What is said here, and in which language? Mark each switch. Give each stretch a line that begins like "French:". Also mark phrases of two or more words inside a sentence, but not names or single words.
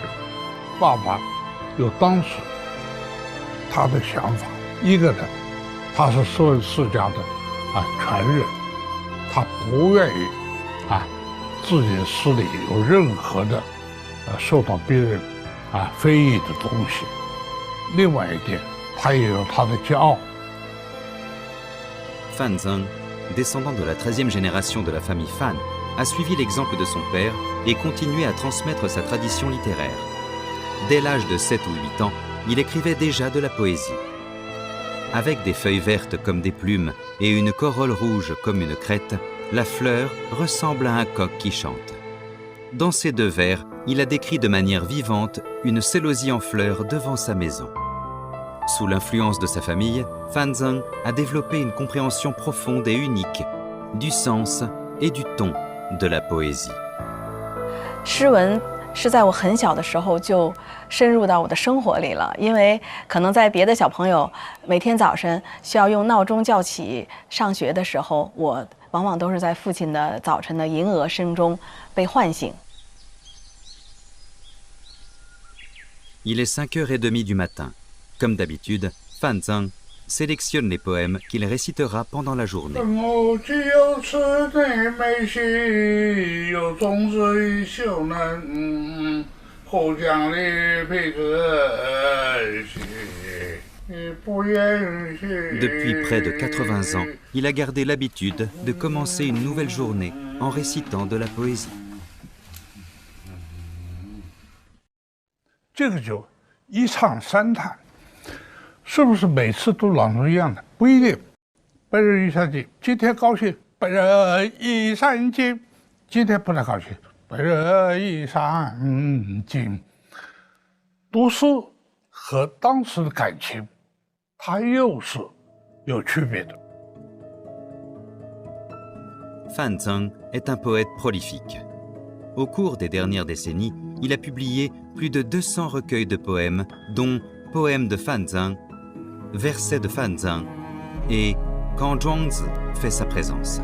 Chinese: 爸爸有当时他的想法，一个呢，他是诗文世家的传人，他不愿意自己的诗里有任何的受到别人非议的东西。另外一点，他也有他的骄傲。
French: Fan Zeng, descendant de la 13e génération de la famille Fan, a suivi l'exemple de son père et continué à transmettre sa tradition littéraire. Dès l'âge de 7 ou 8 ans, il écrivait déjà de la poésie. Avec des feuilles vertes comme des plumes et une corolle rouge comme une crête, la fleur ressemble à un coq qui chante. Dans ces 2 vers, il a décrit de manière vivante une célosie en fleurs devant sa maison. Sous l'influence de sa famille, Fan Zeng a développé une compréhension profonde et unique du sens et du ton de la poésie.
Chinese: 诗文是在我很小的时候就深入到我的生活里了，因为可能在别的小朋友每天早晨需要用闹钟叫起上学的时候，我往往都是在父亲的早晨的吟额声中被唤醒。
French: Il est 5h30 du matin. Comme d'habitude, Fan Zeng sélectionne les poèmes qu'il récitera pendant la journée. Depuis près de 80 ans, il a gardé l'habitude de commencer une nouvelle journée en récitant de la poésie.
Chinese: 这个就一唱三叹，是不是每次都朗诵一样的？不一定。本人一三经，今天高兴，本人一三经；今天不太高兴，本人一三经。读诗和当时的感情，它又是有区别的。
French: Fan Zeng est un poète prolifique. Au cours des dernières décennies, il a publié plus de 200 recueils de poèmes, dont Poèmes de Fan Zeng, Versets de Fan Zeng et Quand Zhuangzi fait sa présence.